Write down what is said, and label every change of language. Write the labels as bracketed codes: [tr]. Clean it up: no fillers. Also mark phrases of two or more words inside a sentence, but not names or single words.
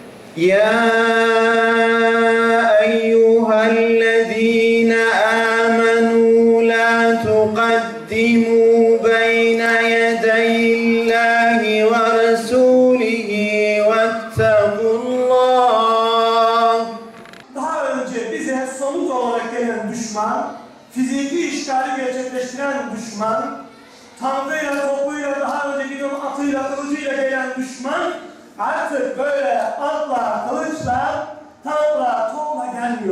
[ar] يا أيها الذين آمنوا لا تقدموا بين يدي الله ورسوله واتقوا الله. [tr] Daha önce bize somut olarak gelen düşman, fiziki işgali gerçekleştiren düşman, tankıyla, topuyla, daha önce gidiyorum atıyla, kılıcıyla gelen düşman, artık böyle atla, kılıçla, tankla, topla gelmiyor.